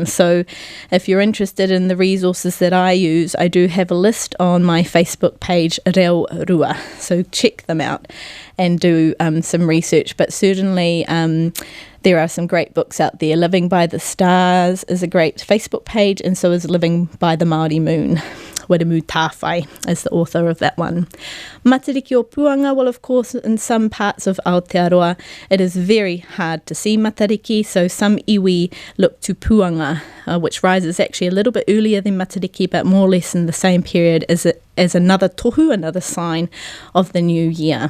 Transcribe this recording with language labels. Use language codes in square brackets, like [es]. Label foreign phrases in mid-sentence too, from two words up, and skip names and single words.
[en] So if you're interested in the resources that I use, I do have a list on my Facebook page, Reo Rua, so check them out and do some research. But certainly there are some great books out there. Living by the Stars is a great Facebook page, and so is Living by the Māori Moon. Weramu Tāwhai is the author of that one. [mi] Matariki o Puanga, [en] well, of course, in some parts of Aotearoa, it is very hard to see matariki, so some iwi look to Puanga, which rises actually a little bit earlier than matariki, but more or less in the same period as as another tohu, another sign of the new year.